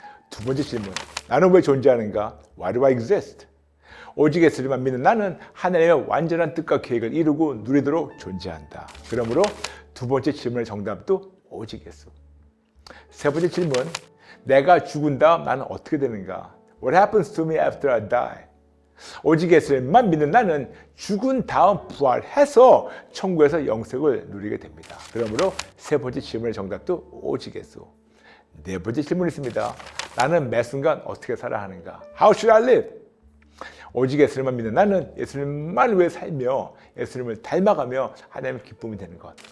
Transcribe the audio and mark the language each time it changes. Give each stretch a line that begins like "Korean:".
Korean: 두 번째 질문, 나는 왜 존재하는가?
English: Why do I exist?
Korean: 오직 예수님만 믿는 나는 하나님의 완전한 뜻과 계획을 이루고 누리도록 존재한다. 그러므로 두 번째 질문의 정답도 오직 예수. 세 번째 질문, 내가 죽은 다음 나는 어떻게 되는가?
English: What happens to me after I die?
Korean: 오직 예수님만 믿는 나는 죽은 다음 부활해서 천국에서 영생을 누리게 됩니다. 그러므로 세 번째 질문의 정답도 오직 예수. 네 번째 질문이 있습니다. 나는 매 순간 어떻게 살아야 하는가?
English: How should I live?
Korean: 오직 예수님만 믿는 나는 예수님만 위해 살며 예수님을 닮아가며 하나님의 기쁨이 되는 것.